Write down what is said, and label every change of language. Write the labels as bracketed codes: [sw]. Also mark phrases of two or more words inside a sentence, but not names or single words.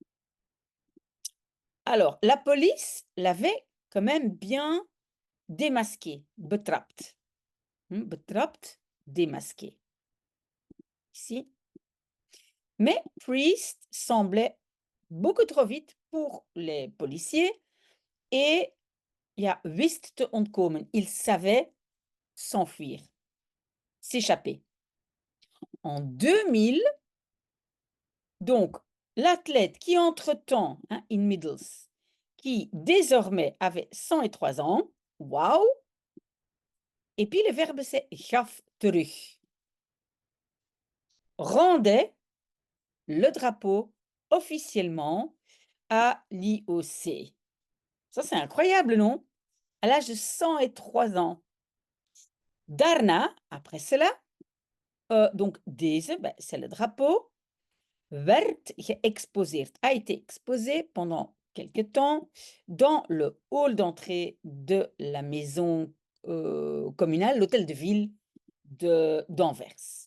[fr] Alors, la police l'avait quand même bien démasqué, [nl] betrapt. Betrapt, [fr] démasqué. Ici. Mais Priest semblait beaucoup trop vite pour les policiers et [nl] wist te ontkomen. [fr] Il savait s'enfuir, s'échapper. En 2000, donc, l'athlète qui entre-temps, inmiddels, qui désormais avait 103 ans, waouh, et puis le verbe c'est [nl] gaf terug, [fr] rendait le drapeau officiellement à l'IOC. Ça, c'est incroyable, non? À l'âge de 103 ans. Daarna, après cela, donc deze, c'est le drapeau, [nl] werd geëxposeerd, [fr] a été exposé pendant quelque temps dans le hall d'entrée de la maison communale, l'hôtel de ville d'Anvers.